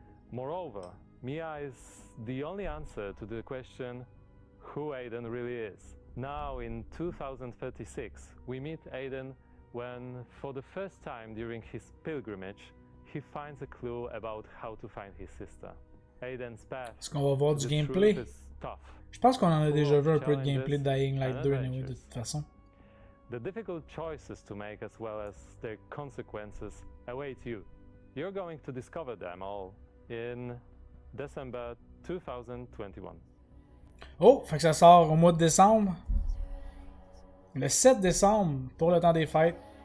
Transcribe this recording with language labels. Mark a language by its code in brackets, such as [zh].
[en] Moreover, Mia is the only answer to the question who Aiden really is. Now in 2036, we meet Aiden when, for the first time during his pilgrimage, he finds a clue about how to find his sister. Aiden's path. [fr] Est-ce qu'on va voir du gameplay? Je pense qu'on en a déjà vu un peu de gameplay de Dying Light 2 anyway, de toute façon. [en] The difficult choices to make as well as their consequences await you. You're going to discover them all in December 2021. [fr] Oh, fait que ça sort au mois de décembre. Le 7 décembre, pour le temps des fêtes.